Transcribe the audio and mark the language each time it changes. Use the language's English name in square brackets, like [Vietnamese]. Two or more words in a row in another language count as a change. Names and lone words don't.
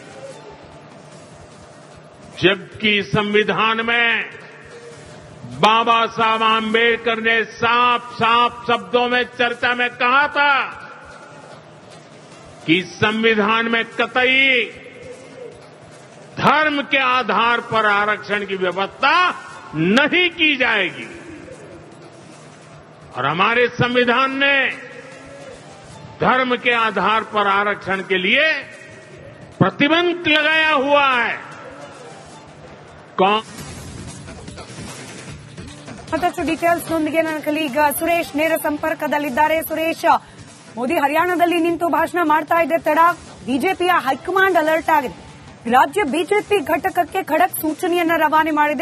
[Hindi] जबकि संविधान में बाबा साहब आम्बेडकर ने साफ साफ शब्दों में चर्चा में कहा था कि संविधान में कतई धर्म के आधार पर आरक्षण की व्यवस्था नहीं की जाएगी। और हमारे संविधान ने धर्म के आधार पर आरक्षण के लिए प्रतिबंध लगाया हुआ है। [Kannada] ಮತ್ತಷ್ಟು ಡೀಟೇಲ್ಸ್ನೊಂದಿಗೆ ನನ್ನ ಕಲೀಗ್ ಸುರೇಶ್ ನೇರ ಸಂಪರ್ಕದಲ್ಲಿದ್ದಾರೆ. ಸುರೇಶ್, ಮೋದಿ ಹರಿಯಾಣದಲ್ಲಿ ನಿಂತು ಭಾಷಣ ಮಾಡ್ತಾ ಇದ್ದ ತಡ ಬಿಜೆಪಿಯ [English] high command alert [Kannada] ಆಗಿದೆ. ರಾಜ್ಯ ಬಿಜೆಪಿ ಘಟಕಕ್ಕೆ ಖಡಕ್ ಸೂಚನೆಯನ್ನ ರವಾನೆ ಮಾಡಿದೆ.